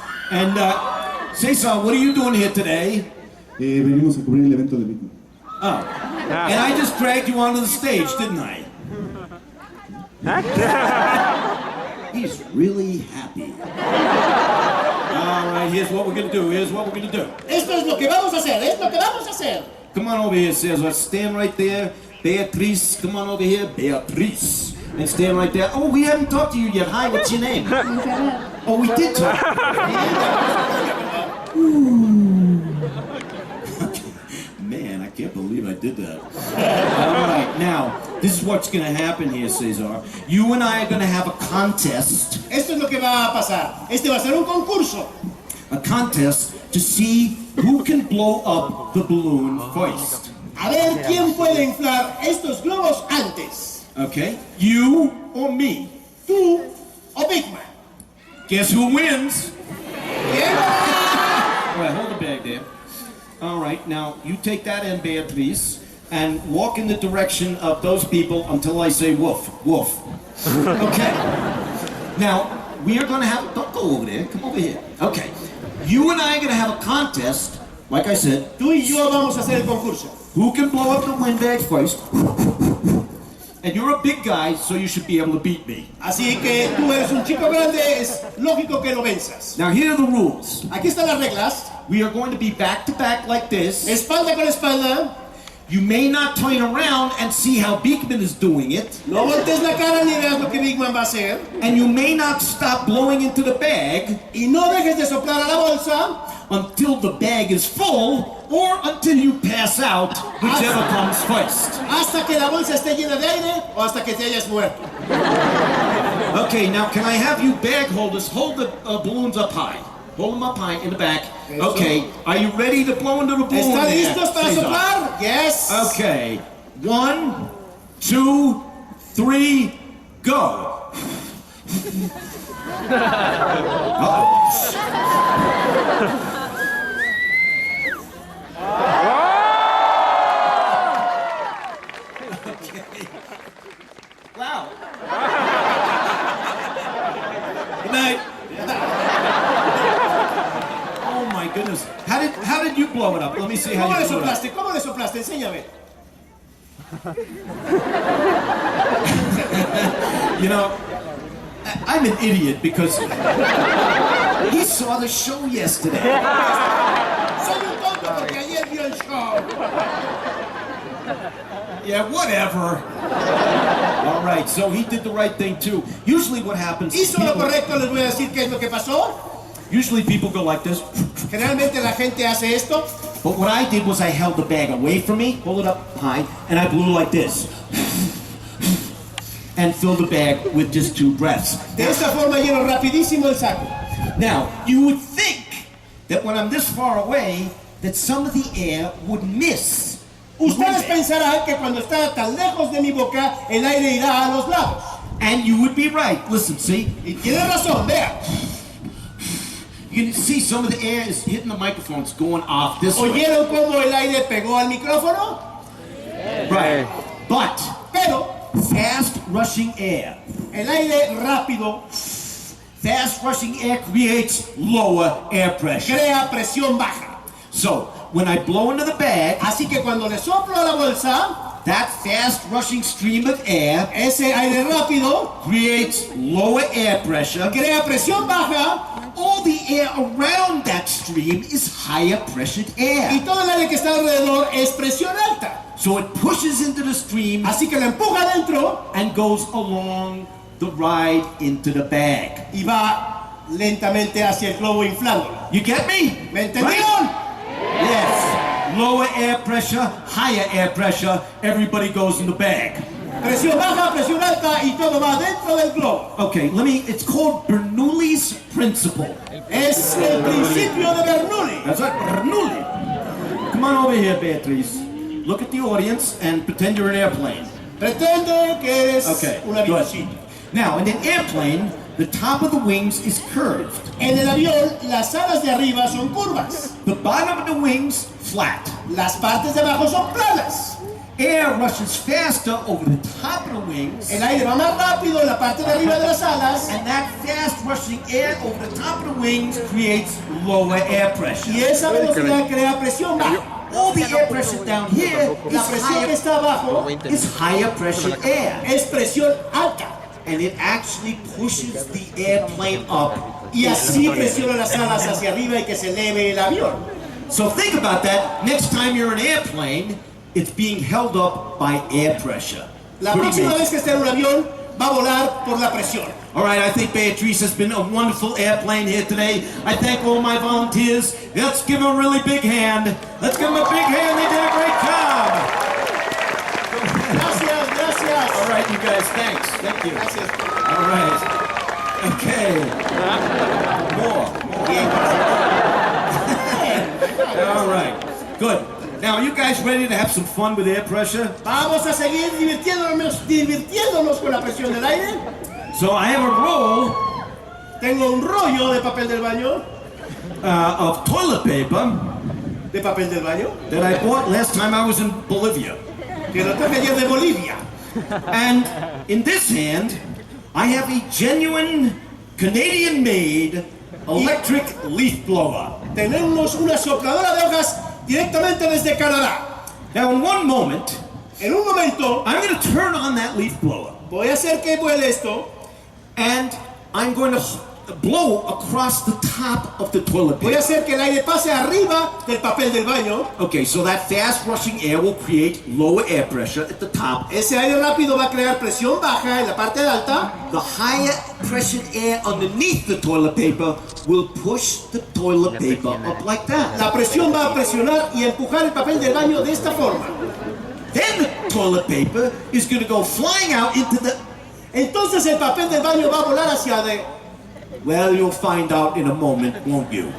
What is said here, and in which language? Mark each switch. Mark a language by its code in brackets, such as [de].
[en] And, Cesar, what are you doing here today? [es] venimos a cubrir el evento de Beakman. [en] Oh. And I just dragged you onto the stage, didn't I? He's really happy. All right, here's what we're gonna do. [es] Esto es lo que vamos a hacer, es lo que vamos a hacer. [en] Come on over here, Cesar. Stand right there. Beatriz, come on over here. Beatriz. And stand right there. Oh, we haven't talked to you yet. Hi, what's your name? Montserrat. Oh, we did talk. Man, I can't believe I did that. All right, now, this is what's going to happen here, Cesar. You and I are going to have a contest. [es] Esto es lo que va a pasar. Este va a ser un concurso. [en] A contest to see who can blow up the balloon first. [es] A ver quién puede inflar estos globos antes. [en] Okay? You or me? [es] Tú o Beakman. [en] Guess who wins? [es] ¿Quién? [en] All right, hold the bag there. All right, now you take that in, Beatriz, and walk in the direction of those people until I say woof, woof. Okay? Now, we are going to have, don't go over there, come over here. Okay. You and I are going to have a contest, like I said, [es] Tú y yo vamos a hacer el concurso. [en] who can blow up the windbag first. And you're a big guy, so you should be able to beat me. [es] Así que tú eres un chico grande, es lógico que lo venzas. [en] Now, here are the rules. [es] Aquí están las reglas. [en] We are going to be back to back like this. [es] Espalda con espalda. [en] You may not turn around and see how Beakman is doing it. [es] No voltees la cara ni veas lo que Beakman va a hacer. [en] And you may not stop blowing into the bag [es] Y no dejes de soplar a la bolsa [en] until the bag is full or until you pass out, whichever comes first. [es] hasta que la bolsa esté llena de aire o hasta que te hayas muerto. [en] Okay, now can I have you bag holders hold the balloons up high? Hold them up high in the back. [es] Eso. [en] Okay, are you ready to blow into the balloon? [es] ¿Están [en] there, [es] listos para [en] Cesar? [es] soplar? [en] Yes. Okay, 1, 2, 3, go. Wow. Good night. Oh my goodness. How did you blow it up? Let me see how [es] ¿Cómo [en] you [es] le [en] blew it up. [es] soplaste? ¿Cómo le soplaste? Enséñame. [en] You know, I'm an idiot because he saw the show yesterday. [es] Soy un tonto porque ayer vio el show. [en] Yeah, whatever. All right, so he did the right thing too. Usually what happens is [es] Hizo lo correcto, les voy a decir qué es lo que pasó. [en] usually people go like this. [es] Generalmente la gente hace esto. [en] But what I did was I held the bag away from me, hold it up high, and I blew like this. And filled the bag with just 2 breaths. [es] De esta forma lleno rapidísimo el saco. [en] Now, you would think that when I'm this far away, that some of the air would miss. [es] Ustedes pensarán que cuando está tan lejos de mi boca, el aire irá a los lados. [en] And you would be right. Listen, see? [es] Y tiene razón, vea. [en] You can see some of the air is hitting the microphone. It's going off this way. [es] ¿Oyeron cómo el aire pegó al micrófono? [en] Right. But [es] Pero [en] fast rushing air. [es] el aire rápido [en] Fast rushing air creates lower air pressure. [es] crea presión baja. [en] So, when I blow into the bag, [es] Así que cuando le soplo a la bolsa, [en] that fast rushing stream of air [es] ese aire rápido [en] creates lower air pressure. [es] crea presión baja [en] All the air around that stream is higher pressured [es] y [en] air. [es] todo el aire que está alrededor es presión alta. [en] So it pushes into the stream [es] Así que la empuja adentro [en] and goes along the ride into the bag. [es] y va lentamente hacia el globo inflándolo. [en] You get me? [es] ¿Me entendieron? [en] Yes. Lower air pressure, higher air pressure, everybody goes in the bag. [es] Presión baja, presión alta y todo va dentro del globo. [en] Okay, it's called Bernoulli's principle. [es] Es el principio de Bernoulli. [en] That's right, Bernoulli. Come on over here, Beatrice. Look at the audience and pretend you're an airplane. [es] Pretende que eres [en] Okay, [es] un [en] good. [es] avioncito. [en] Now, in an airplane, the top of the wings is curved. [es] En el avión, las alas de arriba son curvas. [en] The bottom of the wings, flat. [es] Las partes de abajo son planas. [en] Air rushes faster over the top of the wings, [es] El aire va más rápido en la parte de arriba de las alas [en] and that fast rushing air over the top of the wings creates lower air pressure. [es] y esa velocidad crea presión baja. [en] All the air pressure down here [es] La presión que [en] is [es] está abajo [en] higher pressure air, [es] es presión alta [en] and it actually pushes the airplane up. [es] y así presiona las alas hacia arriba y que se eleve el avión. [en] So think about that. Next time you're in an airplane, it's being held up by air pressure. [es] La [en] Pretty [es] próxima [en] amazing. [es] vez que esté en un avión va a volar por la presión. [en] All right, I think Beatrice has been a wonderful airplane here today. I thank all my volunteers. Let's give them a really big hand. Let's give them a big hand. They did a great job. [es] Gracias, gracias. [en] All right, you guys, thanks. Thank you. [es] Gracias. [en] All right. Okay. More. All right. Good. Now, are you guys ready to have some fun with air pressure? [es] Vamos a seguir divirtiéndonos con la presión del aire. [en] So I have a roll [es] Tengo un rollo de papel del baño, [en] of toilet paper [es] de papel del baño, [en] that I bought last time I was in Bolivia. [es] que lo traje ayer de Bolivia. [en] And in this hand, I have a genuine Canadian-made electric leaf blower. [es] Tenemos una sopladora de hojas directamente desde Canadá. [en] Now, in one moment, [es] En un momento [en] I'm going to turn on that leaf blower, [es] voy a hacer que vuele esto. [en] and I'm going to blow across the top of the toilet [es] Voy a [en] paper. [es] hacer que el aire pase arriba del papel del baño. [en] Okay, so that fast rushing air will create lower air pressure at the top. [es] Ese aire rápido va a crear presión baja en la parte alta. [en] The higher pressured air underneath the toilet paper will push the toilet paper up like that. [es] La presión va a presionar y empujar el papel del baño de esta forma. [en] Then the toilet paper is going to go flying out into the... [es] Entonces el papel del baño va a volar hacia de... [en] Well, you'll find out in a moment, won't you?